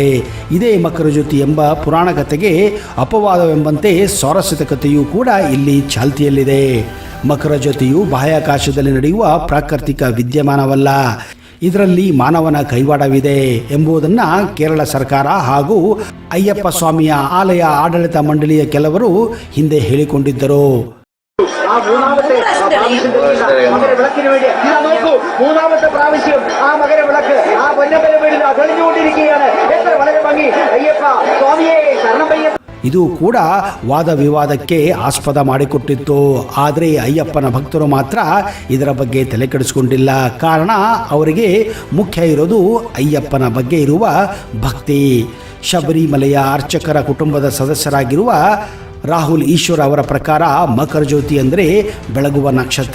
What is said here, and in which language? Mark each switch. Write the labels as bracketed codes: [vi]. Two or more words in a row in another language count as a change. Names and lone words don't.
[kn] ಇದೇ ಮಕರ ಜ್ಯೋತಿ ಎಂಬ ಪುರಾಣ ಕಥೆಗೆ ಅಪವಾದವೆಂಬಂತೆ ಸ್ವಾರಸ್ಯದ ಕಥೆಯೂ ಕೂಡ ಇಲ್ಲಿ ಚಾಲ್ತಿಯಲ್ಲಿದೆ. ಮಕರ ಜ್ಯೋತಿಯು ಬಾಹ್ಯಾಕಾಶದಲ್ಲಿ ನಡೆಯುವ ಪ್ರಾಕೃತಿಕ ವಿದ್ಯಮಾನವಲ್ಲ, ಇದರಲ್ಲಿ ಮಾನವನ ಕೈವಾಡವಿದೆ ಎಂಬುದನ್ನು ಕೇರಳ ಸರ್ಕಾರ ಹಾಗೂ ಅಯ್ಯಪ್ಪ ಸ್ವಾಮಿಯ ಆಲಯ ಆಡಳಿತ ಮಂಡಳಿಯ ಕೆಲವರು ಹಿಂದೆ ಹೇಳಿಕೊಂಡಿದ್ದರು. [ml] ആ മൂന്നാമത്തെ മകര വിളക്കിന് വേണ്ടി ഇതാ നോക്കൂ, 3ാമത്തെ പ്രാവശ്യം ആ മകര വിളക്ക് ആ പൊന്നമ്പല വീടിൽ തെളിഞ്ഞുകൊണ്ടിരിക്കുകയാണ്. എത്ര വളരെ ഭംഗി. അയ്യപ്പ സ്വാമിയെ ശരണമയ്യ. [kn] ಇದು ಕೂಡ ವಾದ ವಿವಾದಕ್ಕೆ ಆಸ್ಪದ ಮಾಡಿಕೊಟ್ಟಿತ್ತು. ಆದರೆ ಅಯ್ಯಪ್ಪನ ಭಕ್ತರು ಮಾತ್ರ ಇದರ ಬಗ್ಗೆ ತಲೆ ಕೆಡಿಸಿಕೊಂಡಿಲ್ಲ. ಕಾರಣ ಅವರಿಗೆ ಮುಖ್ಯ ಇರೋದು ಅಯ್ಯಪ್ಪನ ಬಗ್ಗೆ ಇರುವ ಭಕ್ತಿ. ಶಬರಿಮಲೆಯ ಅರ್ಚಕರ ಕುಟುಂಬದ ಸದಸ್ಯರಾಗಿರುವ ರಾಹುಲ್ ಈಶ್ವರ್ ಅವರ ಪ್ರಕಾರ ಮಕರ ಜ್ಯೋತಿ ಅಂದರೆ ಬೆಳಗುವ ನಕ್ಷತ್ರ.